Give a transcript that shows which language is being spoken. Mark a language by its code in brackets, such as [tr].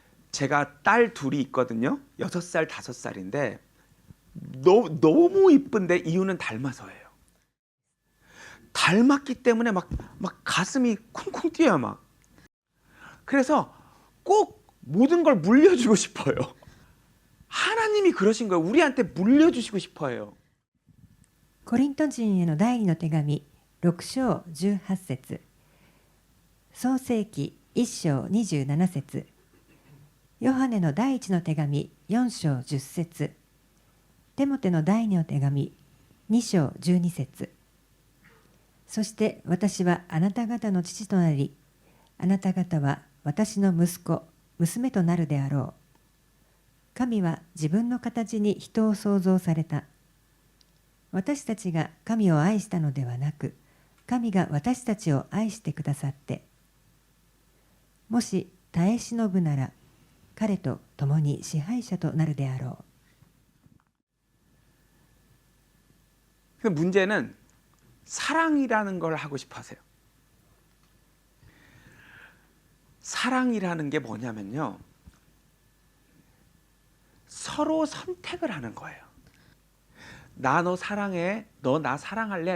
[ko] 제가 딸 둘이 있거든요. 6살, 5살인데 너무 이쁜데 이유는 닮아서예요. 닮았기 때문에 막 가슴이 쿵쿵 뛰어요, 막. 그래서 꼭 모든 걸 물려주고 싶어요. 하나님이 그러신 거예요. 우리한테 물려주시고 싶어요. [ja] コリント人への第2の手紙6章18節、創世記1章27節、ヨハネの第1の手紙4章10節、テモテの第2の手紙2章12節。そして私はあなた方の父となり、あなた方は私の息子、娘となるであろう。神は自分の形に人を創造された。私たちが神を愛したのではなく、神が私たちを愛してくださって、もし耐え忍ぶなら彼と共に支配者となるであろ [ko] 그 문제는 사랑이라는 걸 하고 싶어 하세요. 사랑이라는 게 뭐냐면요. 서로 선택을 하는 거예요. 나 너 사랑해, 너 나 사랑할래?